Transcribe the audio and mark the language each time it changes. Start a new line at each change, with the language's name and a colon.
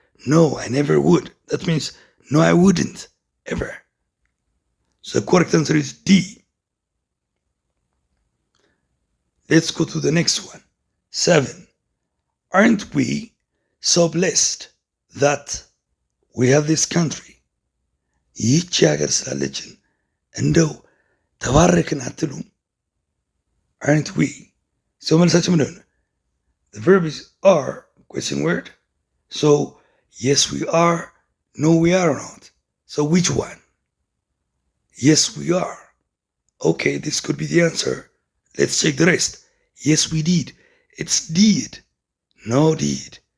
English: No, I never would. That means no, I wouldn't ever. So the correct answer is D. Let's go to the next one. 7. Aren't we so blessed that we have this country?
Amharic: ይህች ሀገር ስላለችን እንደው ተባረክን አትሉም?
English: Aren't we?
Amharic: So መልሳችን ምንድን ነው?
English: The verb is are, question word. So yes we are, no we are not. So which one? Yes we are. Okay, this could be the answer. Let's check the rest. Yes we did. It's did. No did.